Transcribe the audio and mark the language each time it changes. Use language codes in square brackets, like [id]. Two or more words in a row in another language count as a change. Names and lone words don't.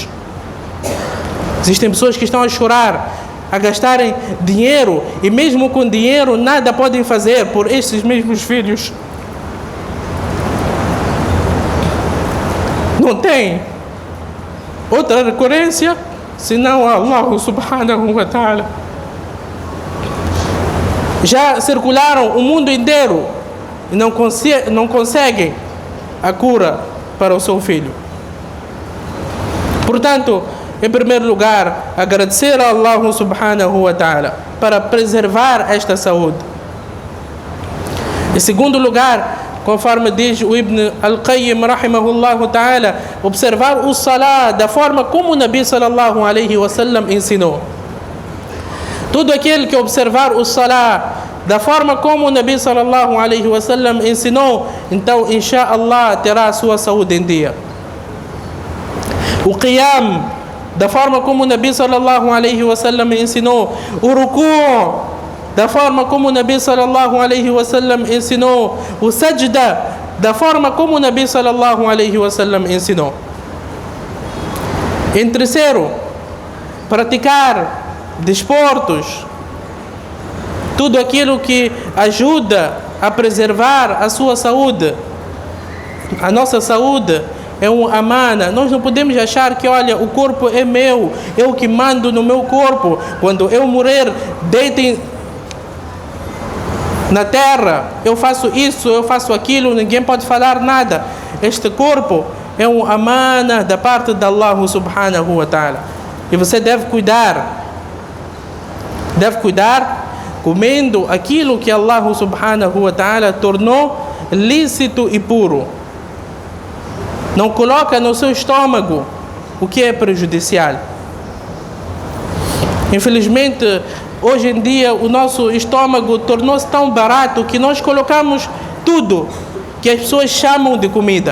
[pt] Existem pessoas que estão a chorar, a gastarem dinheiro, e mesmo com dinheiro nada podem fazer por esses mesmos filhos. Não tem outra recorrência senão [ar] الله سبحانه وتعالى. [pt] Já circularam o mundo inteiro e não conseguem a cura para o seu filho. Portanto, em primeiro lugar, agradecer a [ar] الله سبحانه وتعالى [pt] para preservar esta saúde. Em segundo lugar, conforme diz o Ibn Al-Qayyim [ar] رحمه الله تعالى, [pt] observar o salah da forma como o [ar] النبي صلى الله عليه وسلم [pt] ensinou. Todo aquele que observar o salah da forma como o [ar] النبي صلى الله عليه وسلم [pt] ensinou, então inshallah terá a sua saúde em dia. O qiyam da forma como o [ar] النبي صلى الله عليه وسلم [pt] ensinou. O ruku' da forma como o [ar] النبي صلى الله عليه وسلم [pt] ensinou. O sajda da forma como o [ar] النبي صلى الله عليه وسلم [pt] ensinou. Em terceiro, praticar desportos, tudo aquilo que ajuda a preservar a sua saúde. A nossa saúde é um amana. Nós não podemos achar que, olha, o corpo é meu, eu que mando no meu corpo. Quando eu morrer, deitem na terra, eu faço isso, eu faço aquilo, ninguém pode falar nada. Este corpo é um amana da parte de [ar] الله سبحانه وتعالى. [pt] E você deve cuidar comendo aquilo que [ar] الله سبحانه وتعالى [pt] tornou lícito e puro. Não coloca no seu estômago o que é prejudicial. Infelizmente, hoje em dia, o nosso estômago tornou-se tão barato que nós colocamos tudo que as pessoas chamam de comida.